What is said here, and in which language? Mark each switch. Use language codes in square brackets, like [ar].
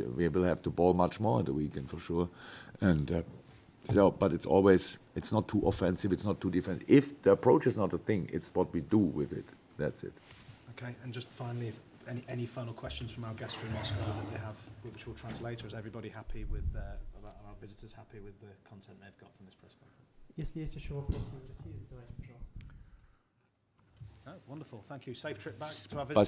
[en] We will have to ball much more at the weekend for sure. And but it's not too offensive, it's not too defensive. If the approach is not a thing, it's what we do with it. That's it. Okay, and just finally, if any final questions from our guests from Moscow that they have, which we'll translate, or is everybody happy with, are our visitors happy with the content they've got from this press conference? [ru] Если есть еще вопросы из России, задавайте, пожалуйста. [en] Oh, wonderful, thank you. Safe trip back to our visitors.